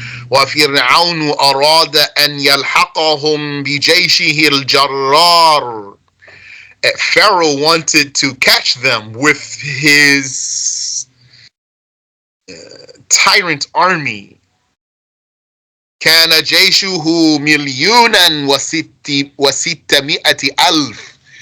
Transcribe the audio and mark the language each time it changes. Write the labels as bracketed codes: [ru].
[ar] وفرعون أراد أن يلحقهم بجيشه الجرار. [en] Pharaoh wanted to catch them with his tyrant army. [ar] كان جيشه مليونا وستمائة ألف.